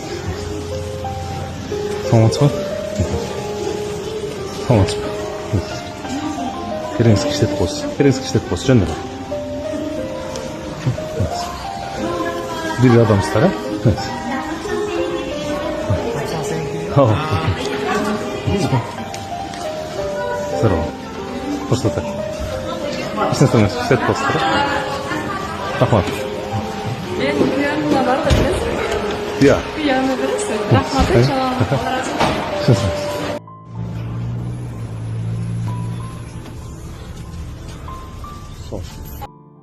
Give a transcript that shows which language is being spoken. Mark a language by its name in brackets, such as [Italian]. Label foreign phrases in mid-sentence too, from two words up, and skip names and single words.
[Turkish] Tamam tutarım. Tamam tutarım. Gelin işte post. Gelin işte post. Canım. Bir adam ister ha? Evet. Tamam. [Russian] Здорово. Просто так. Естественно, все постеры. [Turkish] Rahmat. Ben yanımda var da biraz. Ya. Bir yanına verirsin. Rahmat inşallah. Allah razı olsun. Son.